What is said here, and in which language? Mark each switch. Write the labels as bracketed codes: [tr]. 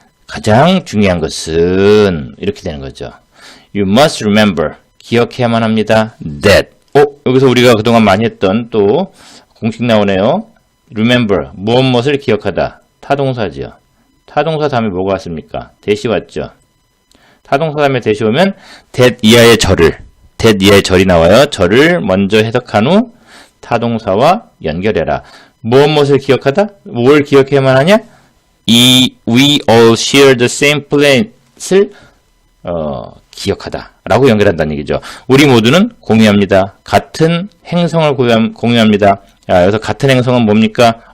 [ko] 가장 중요한 것은 이렇게 되는 거죠. [en] You must remember, [ko] 기억해야만 합니다. [en] That. [ko] 여기서 우리가 그동안 많이 했던 또 공식 나오네요. Remember, 무엇을 기억하다. 타동사지요. 타동사 다음에 뭐가 왔습니까? 대시 왔죠. 타동사 다음에 대시 오면 that 이하의 절이 나와요. 절을 먼저 해석한 후 타동사와 연결해라. 무엇을 기억하다? 뭘 기억해야만 하냐? [en] we all share the same planet을 [ko] 기억하다 라고 연결한다는 얘기죠. 우리 모두는 공유합니다. 같은 행성을 공유합니다. 여기서 같은 행성은 뭡니까?